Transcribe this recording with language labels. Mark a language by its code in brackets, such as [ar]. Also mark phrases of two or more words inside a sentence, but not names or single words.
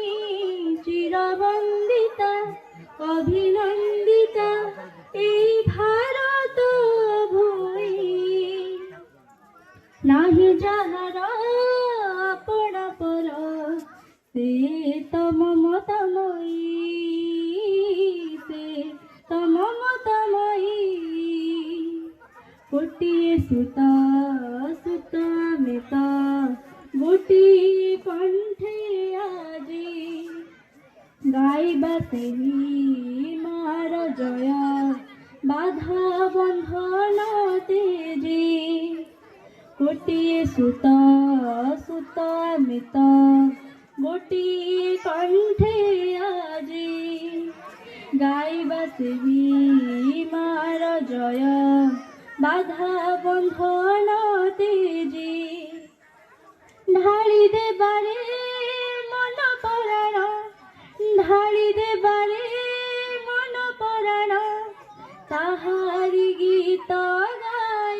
[bn] চিরবন্দিতা অভিনন্দিতা এই ভারত ভূমি, নাহি যাহার আপনা পর, সে তো মমতাময়ী, সে তো মমতাময়ী। [or] ଗୋଟିଏ ସୁତ ସୁତ ଆମେ ତ ଗୋଟିଏ କଣ୍ଠେ ଆଜି, ଗାଇବା ସେହି ମାର ଜୟ ବାଧା ବନ୍ଧନ ତେଜି। ଗୋଟିଏ ସୁତ ସୁତ ଆମେ ତ ଗୋଟିଏ କଣ୍ଠେ ଆଜି, ଗାଇବା ସେହି ମାର ଜୟ ବାଧା ବନ୍ଧନ ତେଜି। [bn] ঢালি দেবারে মন পরাণ, ঢালি দেবারে মন পরাণ, তাহারি গীত গাই।